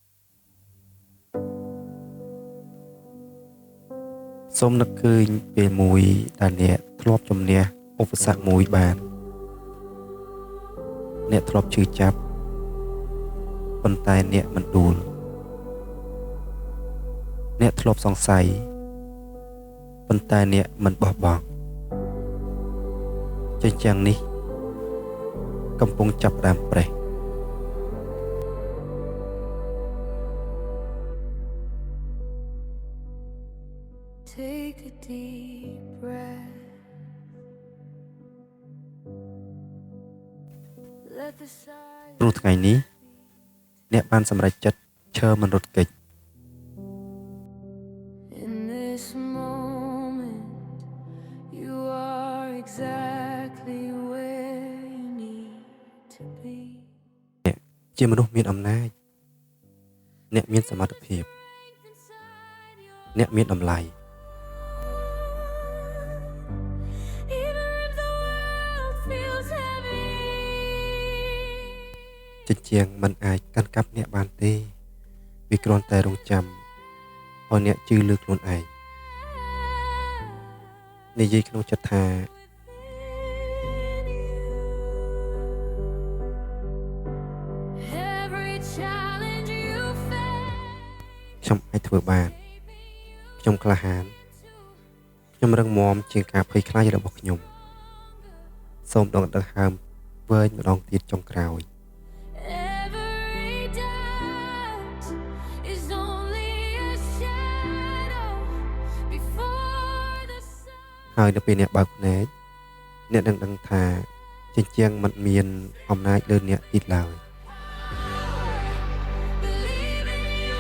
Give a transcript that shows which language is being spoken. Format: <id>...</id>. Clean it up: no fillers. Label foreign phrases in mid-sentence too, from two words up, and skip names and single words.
<km>សូមនឹកឃើញពេលមួយដែលអ្នកធ្លាប់ជំនះឧបសគ្គមួយបានអ្នកធ្លាប់ឈឺចាប់ប៉ុន្តែអ្នកមិនដួលអ្នកធ្លាប់សង្ស័យប៉ុន្តែអ្នកមិនបោះបង់ជញ្ជាំងនេះកំពុងចាប់ផ្ដើមប្រេះ</km> <en>Take a deep breath. Let the silence</en> <km>ព្រោះថ្ងៃនេះអ្នកបានសម្រេចចិត្តឈរមិនរត់គេច</km> <en>in this moment. You are exactly where you need to be.</en> <km>អ្នកជាមនុស្សមានអំណាចអ្នកមានសមត្ថភាព</km> <en>Inside your</en> <km>អ្នកមានតម្លៃ</km> <en>even if the world feels heavy.</en> <km>ជញ្ជាំងមិនអាចកាន់កាប់អ្នកបានទេវាគ្រាន់តែរងចាំឲ្យអ្នកជឿលើខ្លួនឯងនិយាយក្នុងចិត្តថា</km> <en>Every challenge you face.</en> <km>ខ្ញុំអាចធ្វើបានខ្ញុំក្លាហានខ្ញុំរឹងមាំជាងការភ័យខ្លាចរបស់ខ្ញុំសូមដកដង្ហើមវែងម្ដងទៀតចុងក្រោយ</km> <en>Every doubt is only a shadow before the sun.</en> <km>ហើយនៅពេលអ្នកបើកភ្នែកអ្នកនឹងដឹងថាជញ្ជាំងមិនមានអំណាចលើអ្នកទៀតឡើយ</km> <en>Believe in</en>